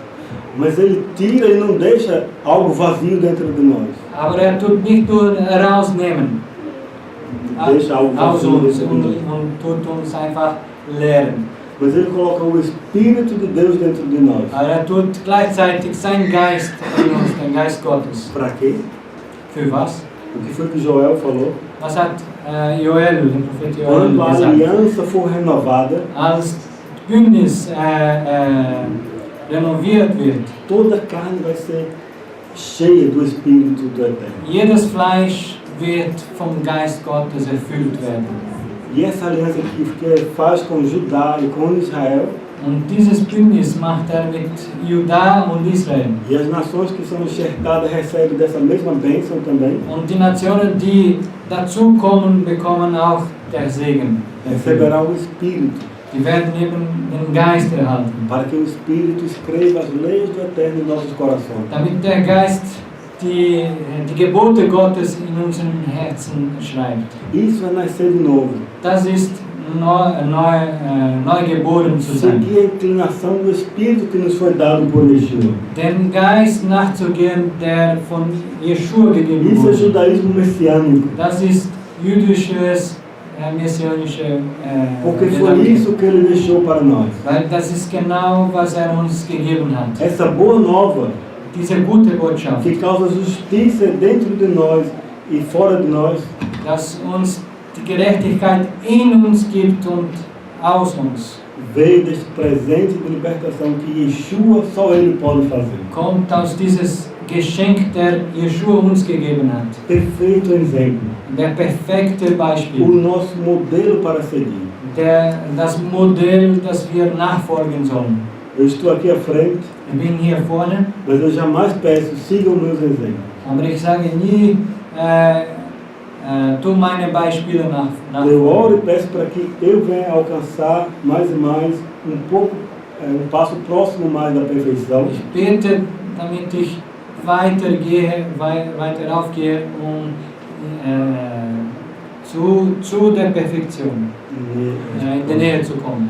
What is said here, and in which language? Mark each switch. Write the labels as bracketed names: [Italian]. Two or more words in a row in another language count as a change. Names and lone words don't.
[Portuguese] Mas ele tira e não deixa algo vazio dentro de nós. [German] Aber tut nicht nur herausnehmen [Portuguese] Deixa algo [German] aus [Portuguese] vazio [German] uns [Portuguese] dentro de nós. [German] und tut uns einfach lehren. [Portuguese] Mas ele coloca o Espírito de Deus dentro de nós. [German] Aber tut gleichzeitig sein Geist in uns, den Geist Gottes. [Portuguese] Para quê? [German] Für was? [Portuguese] O que foi que Joel falou? [German] Was hat Joel, der Prophet Joel, [Portuguese] Quando a [German] gesagt? [Portuguese] aliança for renovada, [German] Als Bündnis renoviert wird, [Portuguese] toda a carne vai ser cheia do Espírito do Eterno. [German] jedes Fleisch wird vom Geist Gottes erfüllt werden. [Portuguese] E essa aliança que faz com Judá e com Israel, [German] Und dieses Bündnis macht mit Juda und Israel. [Portuguese] e as nações que são enxertadas recebem dessa mesma bênção também, [German] Und die Nationen, die dazukommen, bekommen auch der Segen. [Portuguese] receberá o Espírito, [German] Die werden eben den Geist erhalten, [Portuguese] para que o Espírito escreva as leis do Eterno em nossos corações. [German] damit der Geist die Gebote Gottes in unseren Herzen schreibt. [Portuguese] Isso é nascer de novo. [German] Das ist neu geboren zu sein. [Portuguese] Seguir a inclinação do Espírito que nos foi dado por Yeshua. [German] Dem Geist nachzugehen, der von Yeshua gegeben [Portuguese] Isso é [German] wurde. [Portuguese] judaísmo messiânico. [German] Das ist jüdisches, messianische [Portuguese] Porque foi [German] Gedanke. [Portuguese] isso que ele deixou para nós. [German] Weil das ist genau, was uns gegeben hat. [Portuguese] Essa boa nova [German] Diese gute Botschaft, [Portuguese] que causa justiça dentro de nós e fora de nós, [German] dass uns die Gerechtigkeit in uns gibt und aus uns, [Portuguese] veio deste presente de libertação que Yeshua só ele pode fazer. [German] kommt aus dieses Geschenk, der Yeshua uns gegeben hat. [Portuguese] Perfeito exemplo. [German] Der perfekte [Portuguese] O [German] Beispiel, [Portuguese] nosso modelo para seguir. [German] das Modell, das wir nachfolgen sollen. [Portuguese] Eu estou aqui à frente, [German] Ich bin hier vorne, [Portuguese] mas eu jamais peço, sigam meus exemplos. [German] aber ich sage nie, tu meine Beispiele [Portuguese] Eu [German] nachfolgen. [Portuguese] oro e peço para que eu venha alcançar mais e mais pouco, passo próximo mais da perfeição. [German] Ich bete, damit ich weiter aufgehe, zu der Perfektion, in die Nähe zu kommen.